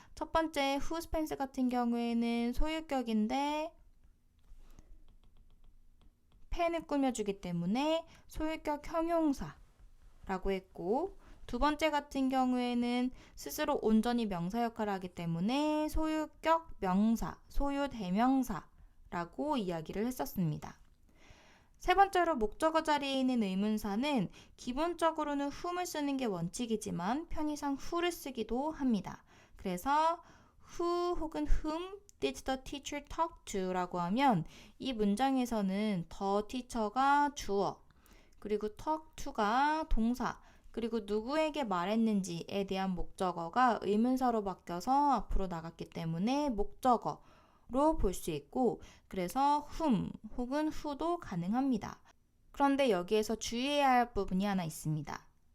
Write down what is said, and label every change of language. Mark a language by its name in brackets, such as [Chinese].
[Korean] 첫 번째 whose pens 같은 경우에는 소유격인데 펜을 꾸며주기 때문에 소유격 형용사라고 했고 두 번째 같은 경우에는 스스로 온전히 명사 역할을 하기 때문에 소유격 명사, 소유 대명사라고 이야기를 했었습니다. 세 번째로 목적어 자리에 있는 의문사는 기본적으로는 whom을 쓰는 게 원칙이지만 편의상 who를 쓰기도 합니다. 그래서 [English] who 혹은 whom did the teacher talk to? [Korean] 라고 하면 이 문장에서는 the teacher가 주어, 그리고 talk to가 동사, 그리고 누구에게 말했는지에 대한 목적어가 의문사로 바뀌어서 앞으로 나갔기 때문에 목적어로 볼 수 있고 그래서 whom 혹은 who도 가능합니다. 그런데 여기에서 주의해야 할 부분이 하나 있습니다.